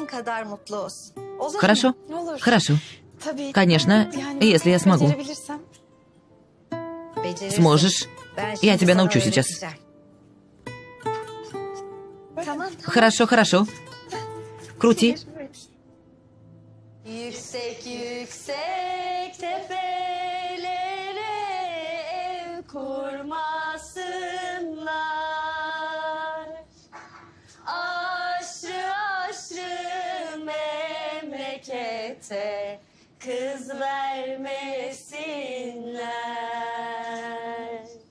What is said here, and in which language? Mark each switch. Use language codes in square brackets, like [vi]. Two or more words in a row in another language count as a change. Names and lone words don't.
[ru] Хорошо? Хорошо. Конечно, если я смогу. Сможешь? Я тебя научу сейчас. Хорошо, хорошо. Крути. [tr] Yüksek yüksek tepelere ev kurmasınlar. Aşrı aşrı memlekete kız vermesinler.